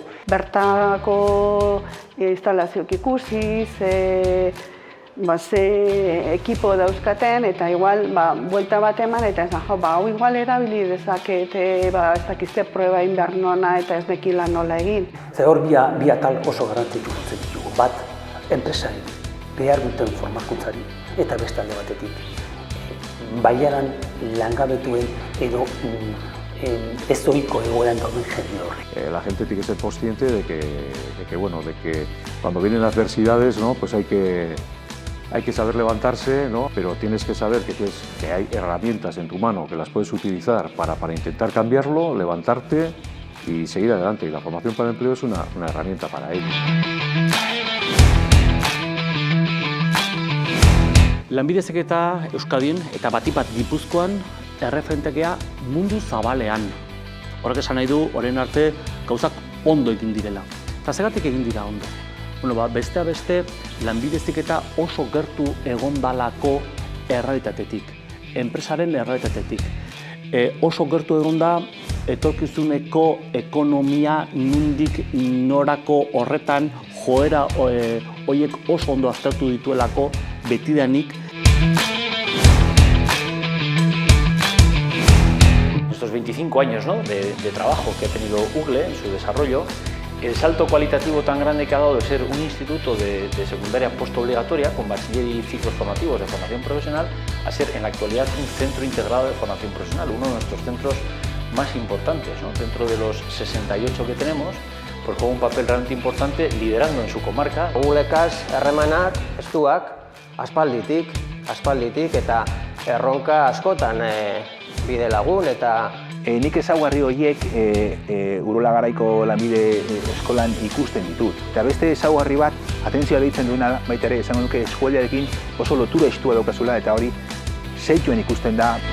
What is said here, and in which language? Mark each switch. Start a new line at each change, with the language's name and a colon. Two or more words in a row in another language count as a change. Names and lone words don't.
Basque: Bertako instalazioak ikusiz, ze ekipo dauzkaten eta igual buelta bat eman eta ez da, hau igual erabili dezakete, ez dakizte proba behar nona eta ez nekila nola egin. Ze hor bi atal oso garrantzitsu jotzen ditugu. Bat, enpresari behar duten formakuntzari eta beste alde batetik. Baiaran langabetuen edo ez ohiko egoeran dauden jende horri.
Spanish: La gente tiene que ser consciente de que cuando vienen adversidades, ¿no? Pues hay que saber levantarse, ¿no? Pero tienes que saber que hay herramientas en tu mano que las puedes utilizar para intentar cambiarlo, levantarte y seguir adelante. Y la formación para el empleo es una herramienta para ello.
Basque: Lanbide Heziketa Euskadin eta batipat Gipuzkoan erreferentekea mundu zabalean. Horrek esan nahi du, orain arte gauzak ondo egin direla. Eta zergatik egin dira ondo? Besteak beste, lanbide heziketa oso gertu egondalako errealitatetik, enpresaren errealitatetik. Oso gertu egonda etorkizuneko ekonomia nondik norako horretan joera horiek oso ondo aztertu dituelako betidanik.
Spanish: Estos 25 años, ¿no?, de trabajo que ha tenido UGLE en su desarrollo, el salto cualitativo tan grande que ha dado de ser un instituto de secundaria postobligatoria con bachiller y ciclos formativos de formación profesional a ser en la actualidad un centro integrado de formación profesional, uno de nuestros centros más importantes, ¿no? Dentro de los 68 que tenemos, pues juega un papel realmente importante liderando en su comarca.
Basque: UGLEkaz harremanak estuak aspalditik eta erronka askotan bide lagun eta nik ezaugarri horiek Urola Garaiko lanbide eskolan ikusten ditut. Eta beste ezaugarri bat, atentzioa deitzen duena baita ere, esango nuke eskualdearekin oso lotura estua daukazula eta hori zeituen ikusten da.